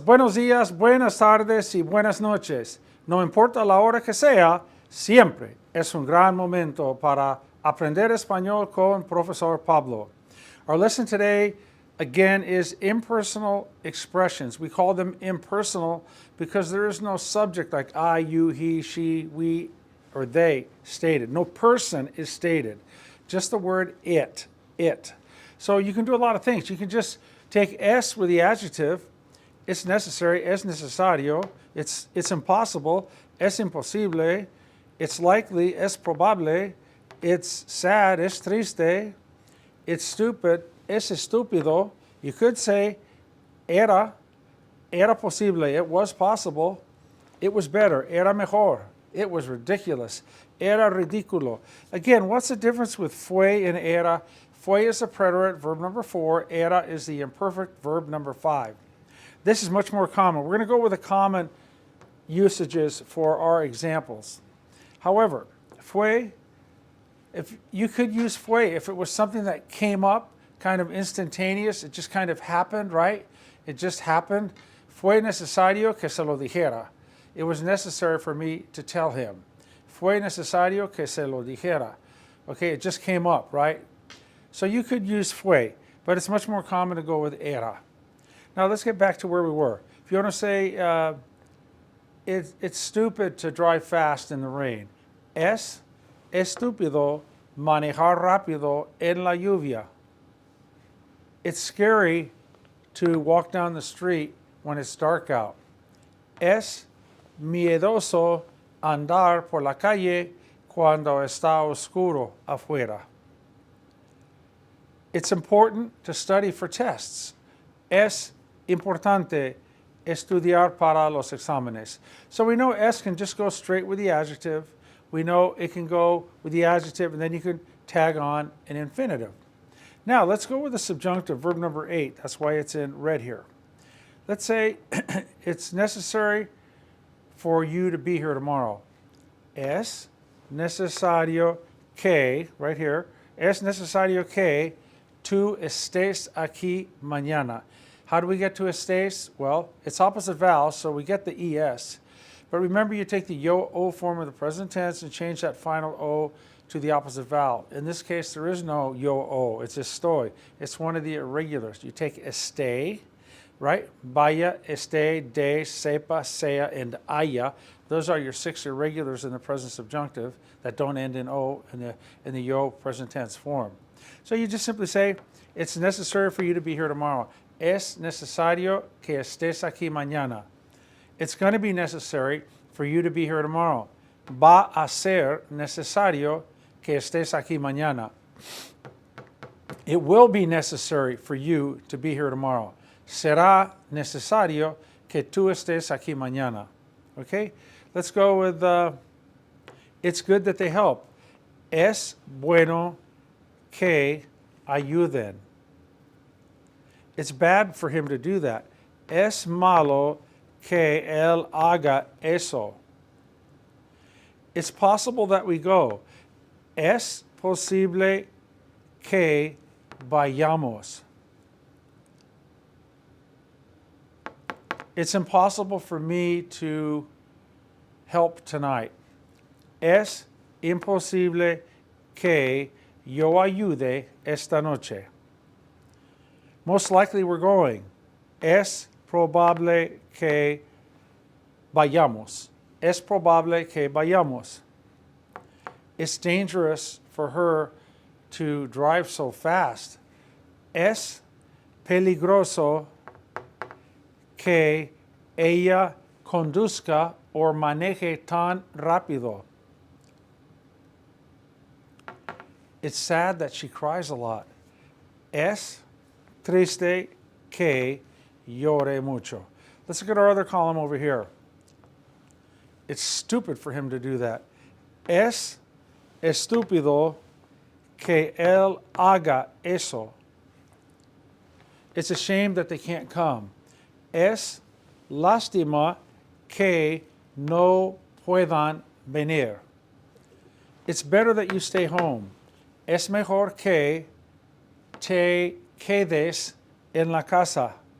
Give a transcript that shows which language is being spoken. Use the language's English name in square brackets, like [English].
[Spanish] Buenos días, buenas tardes y buenas noches. No importa la hora que sea, siempre es un gran momento para aprender español con Profesor Pablo. [English] Our lesson today, again, is impersonal expressions. We call them impersonal because there is no subject like I, you, he, she, we, or they stated. No person is stated. Just the word it. So you can do a lot of things. You can just take es with the adjective. It's necessary, [Spanish] es necesario. [English] It's impossible, [Spanish] es imposible. [English] It's likely, [Spanish] es probable. [English] It's sad, [Spanish] es triste. [English] It's stupid, [Spanish] es estúpido. [English] You could say [Spanish] era posible, [English] it was possible. It was better, [Spanish] era mejor. [English] It was ridiculous, [Spanish] era ridículo. [English] Again, what's the difference with fue and era? Fue is the preterite, verb number 4. Era is the imperfect, verb number 5. This is much more common. We're going to go with the common usages for our examples. However, fue, if you could use fue if it was something that came up, kind of instantaneous, it just kind of happened, right? It just happened. [Spanish] Fue necesario que se lo dijera. [English] It was necessary for me to tell him. [Spanish] Fue necesario que se lo dijera. [English] Okay, it just came up, right? So you could use fue, but it's much more common to go with era. Now let's get back to where we were. If you want to say, it's stupid to drive fast in the rain. [Spanish] Es estúpido manejar rápido en la lluvia. [English] It's scary to walk down the street when it's dark out. [Spanish] Es miedoso andar por la calle cuando está oscuro afuera. [English] It's important to study for tests. [Spanish] Es importante estudiar para los exámenes. [English] So we know es can just go straight with the adjective. We know it can go with the adjective, and then you can tag on an infinitive. Now, let's go with the subjunctive, verb number 8. That's why it's in red here. Let's say it's necessary for you to be here tomorrow. [Spanish] Es necesario que, [English] right here, [Spanish] es necesario que tú estés aquí mañana. [English] How do we get to estés? Well, it's opposite vowel, so we get the es. But remember, you take the yo-o form of the present tense and change that final o to the opposite vowel. In this case, there is no yo-o. It's estoy. It's one of the irregulars. You take esté, right? Vaya, esté, de, sepa, sea, and haya. Those are your 6 irregulars in the present subjunctive that don't end in o in the yo present tense form. So you just simply say, it's necessary for you to be here tomorrow. [Spanish] Es necesario que estés aquí mañana. [English] It's going to be necessary for you to be here tomorrow. [Spanish] Va a ser necesario que estés aquí mañana. [English] It will be necessary for you to be here tomorrow. [Spanish] Será necesario que tú estés aquí mañana. [English] Okay? Let's go with, it's good that they help. [Spanish] Es bueno que ayuden. [English] It's bad for him to do that. [Spanish] Es malo que él haga eso. [English] It's possible that we go. [Spanish] Es posible que vayamos. [English] It's impossible for me to help tonight. [Spanish] Es imposible que yo ayude esta noche. [English] Most likely we're going. [Spanish] Es probable que vayamos. Es probable que vayamos. [English] It's dangerous for her to drive so fast. [Spanish] Es peligroso que ella conduzca o maneje tan rápido. [English] It's sad that she cries a lot. [Spanish] Es triste que llore mucho. [English] Let's look at our other column over here. It's stupid for him to do that. [Spanish] Es estúpido que él haga eso. [English] It's a shame that they can't come. [Spanish] Es lástima que no puedan venir. [English] It's better that you stay home. [Spanish] Es mejor que te quedes en la casa.